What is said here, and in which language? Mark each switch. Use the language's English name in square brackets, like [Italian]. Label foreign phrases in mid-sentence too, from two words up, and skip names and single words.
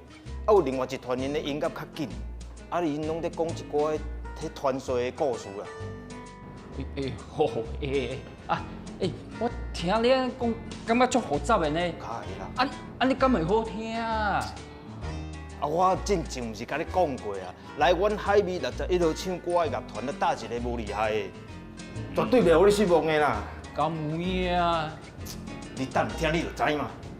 [Min Nan Chinese] 有另外一团因的音乐较紧，因拢在讲一寡迄传说的故事啦。我听你讲，感觉足复杂的呢。可以啦。你敢会好听啊？我之前毋是甲你讲过啊，来阮海味61 号唱歌的乐团，咧搭一个无厉害的，绝对袂互你失望的啦。敢有影？你等听你就知嘛。